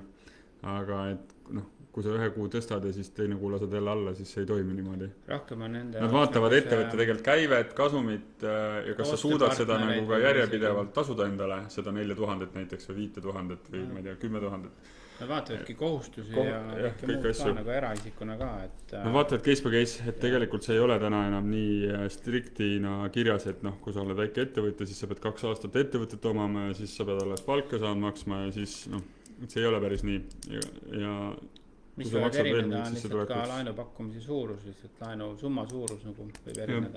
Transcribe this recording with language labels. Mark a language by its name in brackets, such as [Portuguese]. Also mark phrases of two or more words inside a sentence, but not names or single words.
[Estonian] Aga et kui sa 1 kuu tõstad ja siis teine kuu lased jälle alla, siis see ei toimi niimoodi. Nad vaatavad ettevõtte tegelikult käivet, kasumit ja kas sa suudad seda nagu ka järjepidevalt tasuda endale, seda 4000 näiteks või 5000 või ma ei tea, 10 000. Nad vaatavadki kohustusi ja kõike muud ka nagu eraisikuna ka. Nad vaatavad [English] case by case, [Estonian] et tegelikult see ei ole täna enam nii striktina kirjas, et kui sa oled väike ettevõtja, siis sa pead 2 aastat ettevõtet omama ja siis sa pead alles palka saanud maksma ja siis see ei ole päris nii. Ja mis võivad erineda on lihtsalt ka laenupakkumise suurus, lihtsalt laenu summa suurus nagu võib erineda.